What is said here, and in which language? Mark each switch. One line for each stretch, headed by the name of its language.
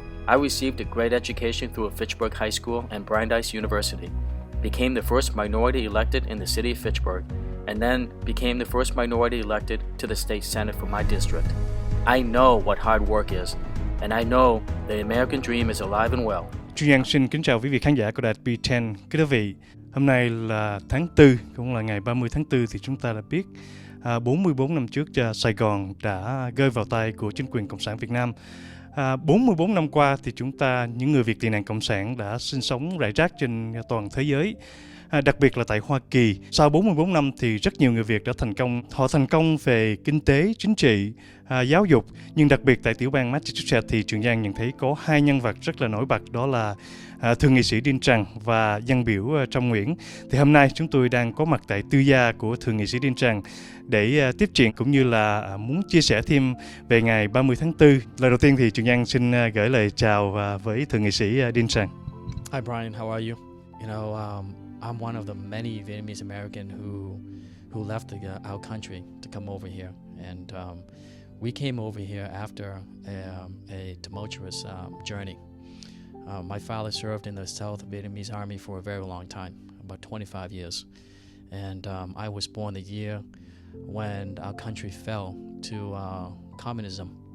English: I received a great education through Fitchburg High School and Brandeis University, became the first minority elected in the city of Fitchburg, and then became the first minority elected to the state senate for my district. I know what hard work is, and I know the American dream is alive and well.
Vietnamese: Trần xin kính chào quý vị khán giả của đài SBTN. Quý vị, hôm nay là tháng 4, cũng là ngày 30 tháng 4 thì chúng ta đã biết 44 năm trước Sài Gòn đã rơi vào tay của chính quyền Cộng sản Việt Nam. 44 năm qua thì chúng ta, những người Việt tị nạn Cộng sản đã sinh sống rải rác trên toàn thế giới. Đặc biệt là tại Hoa Kỳ, sau 44 năm thì rất nhiều người Việt đã thành công. Họ thành công về kinh tế, chính trị, giáo dục. Nhưng đặc biệt tại tiểu bang Massachusetts thì Trường Giang nhận thấy có hai nhân vật rất là nổi bật, đó là Thượng nghị sĩ Trần và dân biểu Trong Nguyễn. Thì hôm nay chúng tôi đang có mặt tại tư gia của Thượng nghị sĩ Trần để tiếp chuyện cũng như là muốn chia sẻ thêm về ngày 30 tháng 4. Lời đầu tiên thì Trường Giang xin gửi lời chào với Thượng nghị sĩ Trần.
English: Hi Brian, how are you? I'm one of the many Vietnamese American who left our country to come over here, and we came over here after a tumultuous journey. My father served in the South Vietnamese Army for a very long time, about 25 years, and I was born the year when our country fell to communism.